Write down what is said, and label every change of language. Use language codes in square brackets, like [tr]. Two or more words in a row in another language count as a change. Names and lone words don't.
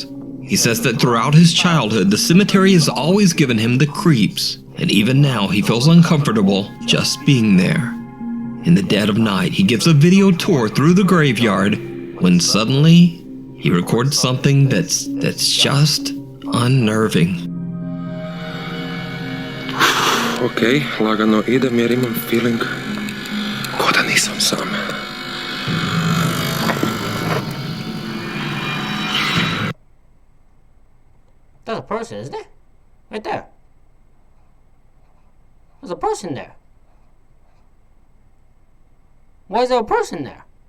[en] He says that throughout his childhood, the cemetery has always given him the creeps, and even now he feels uncomfortable just being there. In the dead of night, he gives a video tour through the graveyard when suddenly he records something that's just unnerving. [hr] Ok, lagano idem jer imam feeling ko da nisam sam. [en] There's a person, isn't there? Right there. There's a person there. Why is there a person there?